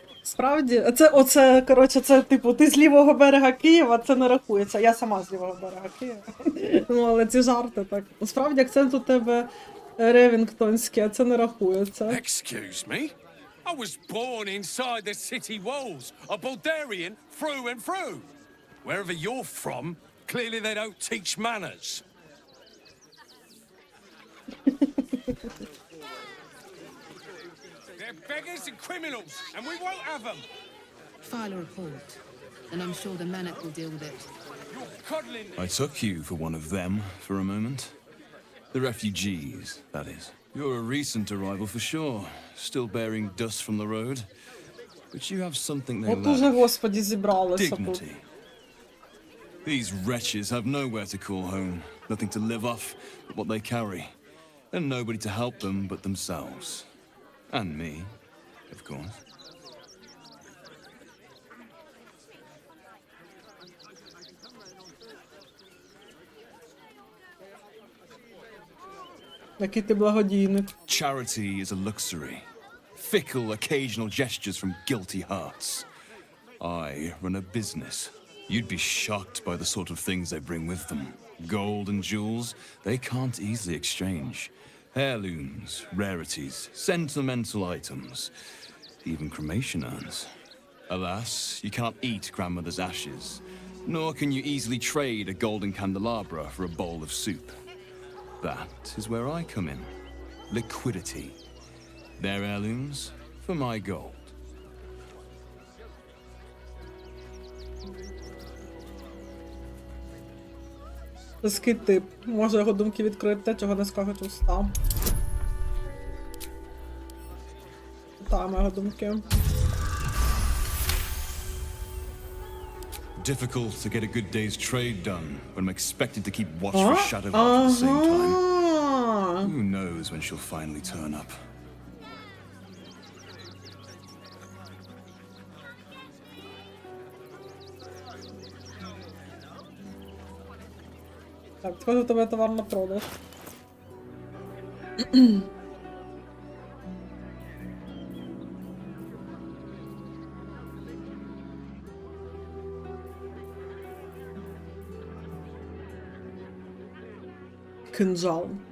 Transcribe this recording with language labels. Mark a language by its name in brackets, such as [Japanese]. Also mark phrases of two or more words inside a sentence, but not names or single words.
[Ukrainian] Справді, оце, коротше, це, типу, ти з лівого берега Києва, це не рахується. Я сама з лівого берега Києва. Ну, але ці жарти так. Справді, акцент у тебе ревінгтонський, а це не рахується. [English] Excuse me? I was born inside the city walls, a Baldurian through and through. Wherever you're from, clearly they don't teach manners. They're beggars and criminals, and we won't have them. File a report, and I'm sure the Manic will deal with it. You're coddling I took you for one of them for a moment. The refugees, that is. You're a recent arrival for sure, still bearing dust from the road. But you have something they [Ukrainian] От уже, [English] lack. [Ukrainian] Господі, зібралися тут. [English] Dignity. These wretches have nowhere to call home, nothing to live off but what they carry, and nobody to help them but themselves. And me, of course. [Ukrainian] Який ти благодійник. [English] Charity is a luxury. Fickle, occasional gestures from guilty hearts. I run a business. You'd be shocked by the sort of things they bring with them. Gold and jewels, they can't easily exchange. Heirlooms, rarities, sentimental items, even cremation urns. Alas, you can't eat grandmother's ashes, nor can you easily trade a golden candelabra for a bowl of soup. That is where I come in. Liquidity. Their heirlooms for my gold. [Ukrainian] Близький тип. Може його думки відкриють те, чого не скажуть уста. Читаємо його думки. [English] Difficult to get a good day's trade done when I'm expected to keep watch for Shadow at the same time. Who knows when she'll finally turn up? [Ukrainian] Так, схоже, у тебе товар на продаж. Кинджал.